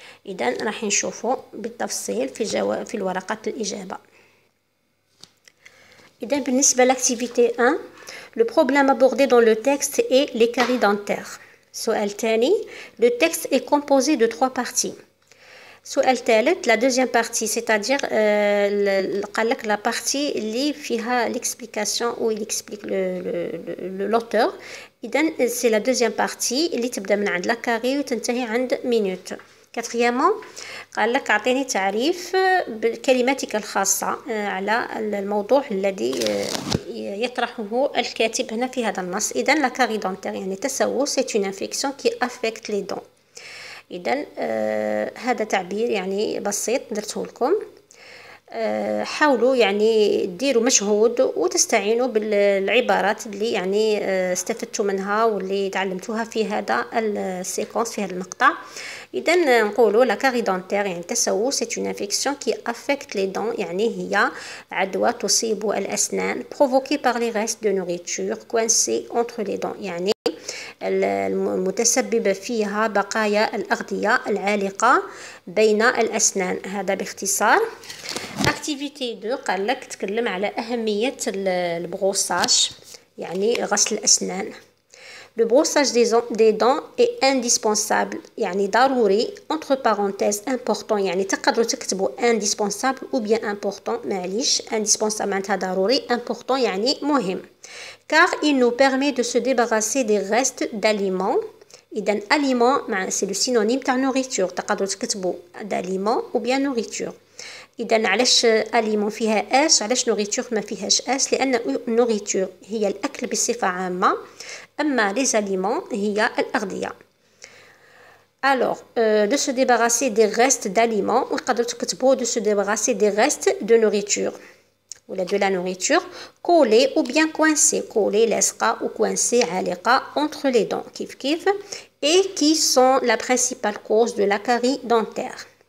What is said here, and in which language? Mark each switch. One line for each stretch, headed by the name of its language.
Arabic: إذا راح نشوفه بالتفصيل في الورقة الإجابة. إذا بالنسبة
French: l'activité 1, le problème abordé dans le texte est les caries dentaires.
Arabic: سؤال ثاني.
French: Le texte est composé de 3 parties.
Arabic: سؤال ثالث.
French: La deuxième partie, c'est-à-dire
Arabic: قال لك
French: la partie
Arabic: اللي فيها
French: l'explication où il explique l'auteur. إذن c'est la deuxième partie
Arabic: اللي تبدأ من عند
French: la carie
Arabic: وتنتهي عند
French: minute. Quatrièmement,
Arabic: قال لك أعطيني تعريف بكلماتك الخاصة على الموضوع الذي يطرحه الكاتب هنا في هذا النص. إذن
French: لا كاري دونتير
Arabic: يعني تسوس
French: c'est une infection qui affecte les dents.
Arabic: إذن هذا تعبير يعني بسيط درته لكم. حاولوا يعني ديروا مجهود وتستعينوا بالعبارات اللي يعني استفدتوا منها واللي تعلمتوها في هذا السيكونس في هذا المقطع. إذا نقولوا لا كاري دونتير يعني تسوس
French: c'est une infection qui affecte les dents
Arabic: يعني هي عدوى تصيب الأسنان
French: provoquée par les restes de nourriture coincés entre les dents
Arabic: يعني المتسببة فيها بقايا الأغذية العالقة بين الأسنان. هذا باختصار.
French: Activité 2
Arabic: قال لك تكلم على أهمية البروساج يعني غسل الأسنان.
French: Le brossage des dents est indispensable
Arabic: يعني ضروري
French: entre parenthèses important
Arabic: يعني تقدروا تكتبوا
French: indispensable ou bien important
Arabic: معليش
French: indispensable
Arabic: معناتها ضروري
French: important
Arabic: يعني مهم.
French: Car il nous permet de se débarrasser des restes d'aliments. إذا aliment c'est le synonyme تاع nourriture
Arabic: تقدروا تكتبوا
French: d'aliments ou bien nourriture.
Arabic: إذا علاش aliment فيها اس علاش nourriture ما فيهاش اس؟ لأن nourriture هي الأكل بصفة عامة أما les aliments هي الأغذية.
French: Alors de se débarrasser des restes d'aliments
Arabic: وقدروا تكتبوا
French: de se débarrasser des restes de nourriture ولا de la nourriture collée ou bien coincée. collée
Arabic: لاصقة و
French: coincée
Arabic: عالقة
French: entre les dents كيف et qui sont la principale cause de la carie dentaire.